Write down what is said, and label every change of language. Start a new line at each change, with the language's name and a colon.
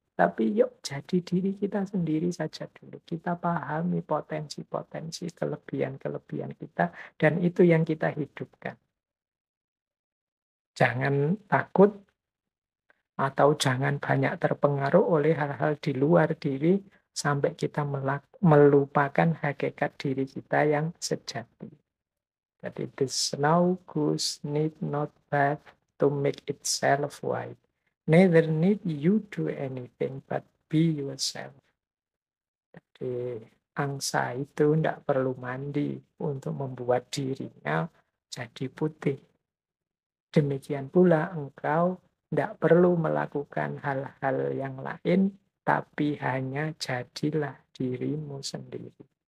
Indonesian: Tapi yuk jadi diri kita sendiri saja dulu. Kita pahami potensi-potensi, kelebihan-kelebihan kita, dan itu yang kita hidupkan. Jangan takut atau jangan banyak terpengaruh oleh hal-hal di luar diri sampai kita melupakan hakikat diri kita yang sejati.
English: Jadi the snow goose need not bath to make itself white. Neither need you do anything but be yourself.
Indonesian: Jadi angsa itu tidak perlu mandi untuk membuat dirinya jadi putih. Demikian pula engkau tidak perlu melakukan hal-hal yang lain, tapi hanya jadilah dirimu sendiri.